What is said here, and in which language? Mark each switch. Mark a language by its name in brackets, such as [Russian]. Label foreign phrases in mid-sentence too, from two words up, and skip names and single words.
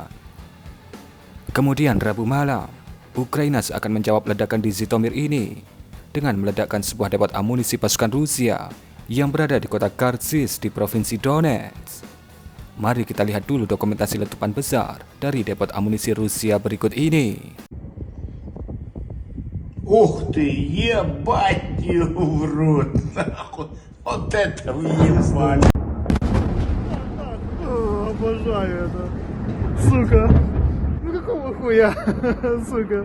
[Indonesian] Kemudian Rabu malam, Ukraina seakan menjawab ledakan di Zhytomyr ini dengan meledakkan sebuah depot amunisi pasukan Rusia yang berada di kota Kharkiv di Provinsi Donetsk. Mari kita lihat dulu dokumentasi letupan besar dari depot amunisi Rusia berikut ini. [Russian] Ух ты, ебать его в рот, нахуй. Вот это въебали. Обожаю это. Сука. Ну какого хуя? Сука.